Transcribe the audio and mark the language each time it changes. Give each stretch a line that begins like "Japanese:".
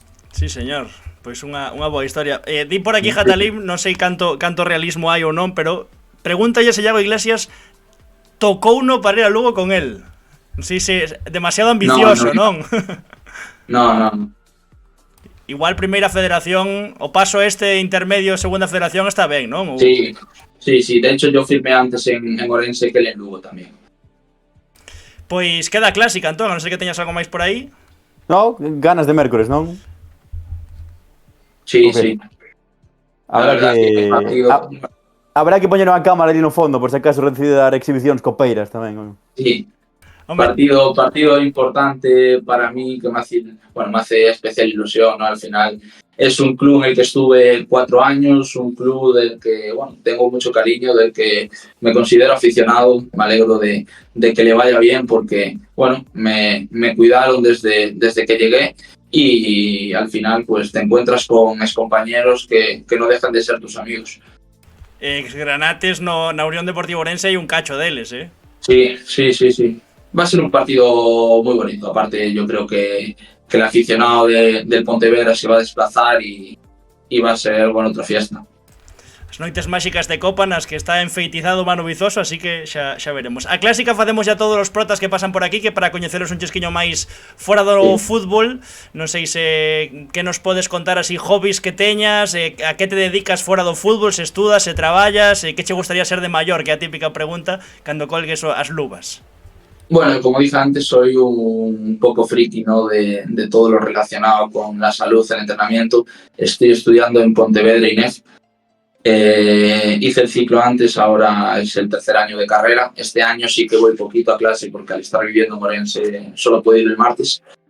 Galician: Sí, señor. Pois unha boa historia. Di por aquí Jatalín, non sei canto realismo hai ou non, pero pregúntalle se Iago Iglesias tocou no para ir a Lugo con él. Non sei se demasiado ambicioso, non?
Spanish: No.
Galician: Igual primeira federación, o paso este intermedio segunda federación está ben, non?
Spanish: Sí. De hecho yo firmé antes en Orense que en Lugo tamén.
Galician: Pois queda clásica, Antón, a non ser que teñas algo máis por aí. No, ganas de mércores, non?
Spanish: Sí,
English: okay.
Spanish: sí.
Galician: Habrá que poñer unha cámara ali no fondo, por se acaso decide dar exhibicións copeiras tamén.
Spanish: Sí. Partido importante para mí que me hace especial ilusión, ¿no? Al final es un club en el que estuve 4 años, un club del que tengo mucho cariño, del que me considero aficionado. Me alegro de que le vaya bien porque me cuidaron desde que llegué y al final pues te encuentras con excompañeros que no dejan de ser tus amigos.
Galician: Exgranates na Unión Deportiva Ourense hai un cacho deles,
Spanish: Sí. Va a ser un partido muy bonito. Aparte, yo creo que el aficionado del Pontevedra se va a desplazar y va a ser otra fiesta.
Galician: As noites máxicas de Copa nas que está enfeitizado Manu Vizoso, así que xa veremos. A clásica facemos ya todos os protas que pasan por aquí, que para coñeceros un chesquiño máis fora do fútbol, non sei se que nos podes contar así hobbies que teñas, a que te dedicas fora do fútbol, se estudas, se traballas, que che gustaría ser de maior, que é a típica pregunta cando colgues as luvas.
Spanish: Bueno, como dije antes, soy un poco friki, ¿no? de todo lo relacionado con la salud, el entrenamiento. Estoy estudiando en Pontevedra INEF. Hice el ciclo antes, ahora es el tercer año de carrera. Este año sí que voy poquito a clase porque al estar viviendo en Orense solo puedo ir el martes.